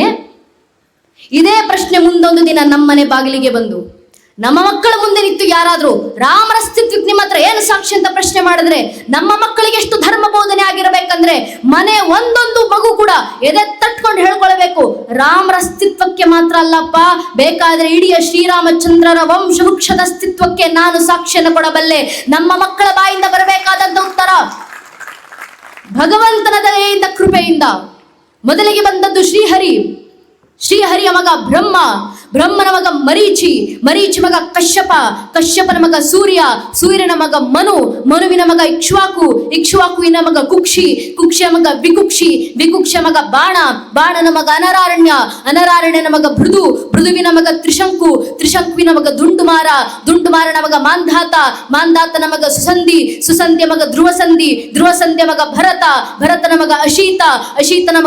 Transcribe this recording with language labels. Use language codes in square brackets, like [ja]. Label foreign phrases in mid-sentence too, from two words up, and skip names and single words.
[kn] ಇದೇ ಪ್ರಶ್ನೆ ಮುಂದೊಂದು ದಿನ ನಮ್ಮನೆ ಬಾಗಿಲಿಗೆ ಬಂದು ನಮ್ಮ ಮಕ್ಕಳ ಮುಂದೆ ನಿಂತು ಯಾರಾದ್ರೂ ರಾಮರ ಅಸ್ತಿತ್ವಕ್ಕೆ ನಿಮ್ಮ ಹತ್ರ ಏನು ಸಾಕ್ಷಿ ಅಂತ ಪ್ರಶ್ನೆ ಮಾಡಿದ್ರೆ ನಮ್ಮ ಮಕ್ಕಳಿಗೆ ಎಷ್ಟು ಧರ್ಮ ಬೋಧನೆ ಆಗಿರಬೇಕಂದ್ರೆ ಮನೆ ಒಂದೊಂದು ಮಗು ಕೂಡ ಎದೆ ತಟ್ಕೊಂಡು ಹೇಳ್ಕೊಳ್ಬೇಕು, ರಾಮರ ಅಸ್ತಿತ್ವಕ್ಕೆ ಮಾತ್ರ ಅಲ್ಲಪ್ಪ, ಬೇಕಾದ್ರೆ ಇಡೀ ಶ್ರೀರಾಮಚಂದ್ರರ ವಂಶವೃಕ್ಷದ ಅಸ್ತಿತ್ವಕ್ಕೆ ನಾನು ಸಾಕ್ಷಿಯನ್ನು ಕೊಡಬಲ್ಲೆ. ನಮ್ಮ ಮಕ್ಕಳ ಬಾಯಿಂದ ಬರಬೇಕಾದಂತ ಉತ್ತರ ಭಗವಂತನ ದಯೆಯಿಂದ, ಕೃಪೆಯಿಂದ. ಮೊದಲಿಗೆ ಬಂದದ್ದು ಶ್ರೀಹರಿ, ಶ್ರೀಹರಿಯ ಮಗ ಬ್ರಹ್ಮ, ಬ್ರಹ್ಮನ ಮಗ ಮರೀಚಿ, ಮರೀಚಿ ಮಗ ಕಶ್ಯಪ, ಕಶ್ಯಪನ ಮಗ ಸೂರ್ಯ, ಸೂರ್ಯನ ಮಗ ಮನು, ಮನುವಿನ ಮಗ ಇಕ್ಷ್ವಾಕು, ಇಕ್ಷ್ವಾಕುವಿನ ಮಗ ಕುಕ್ಷಿ, ಕುಕ್ಷಿಯ ಮಗ ವಿಕುಕ್ಷಿ, ವಿಕುಕ್ಷಿಯ ಮಗ ಬಾಣ, ಬಾಣನ ಮಗ ಅನರಾರಣ್ಯ, ಅನರಾರಣ್ಯನ ಮಗ ಭೃದು, ಭೃದುವಿನ ಮಗ ತ್ರಿಶಂಕು, ತ್ರಿಶಂಕುವಿನ ಮಗ ದುಂಡುಮಾರ, ದುಂಡುಮಾರನ ಮಗ ಮಾಂಧಾತ, ಮಾಂಧಾತನ ಮಗ ಸುಸಂಧಿ, ಸುಸಂಧಿಯ ಮಗ ಧ್ರುವಸಂಧಿ, ಧ್ರುವಸಂಧಿಯ ಮಗ ಭರತ, ಭರತನ ಮಗ ಅಶೀತ, ಅಶೀತನ ಮಗ